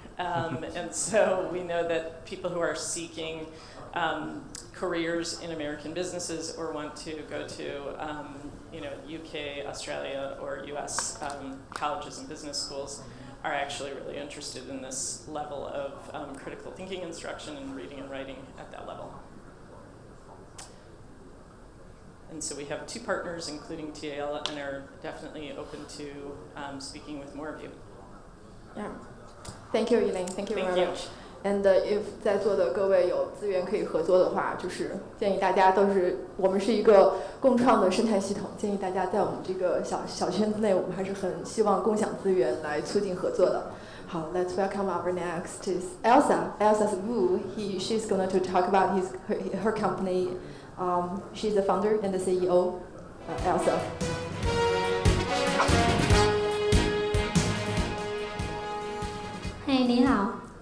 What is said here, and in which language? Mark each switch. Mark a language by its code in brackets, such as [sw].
[en] And so we know that people who are seeking careers in American businesses or want to go to UK, Australia, or US colleges and business schools are actually really interested in this level of critical thinking instruction and reading and writing at that level. And so we have 2 partners, including TAL, and are definitely open to speaking with more of you. Yeah. Thank you, Eileen. Thank you very much. And if [zh] 在座的各位有资源可以合作的话，就是建议大家我们是一个共创的生态系统，建议大家在我们这个小圈子内，我们还是很希望共享资源来促进合作的。 [en] 好 ，Let's welcome our next is ELSA. ELSA's Wu. She's going to talk about her company. She's the founder and the CEO. ELSA. [zh] Hey, 你好.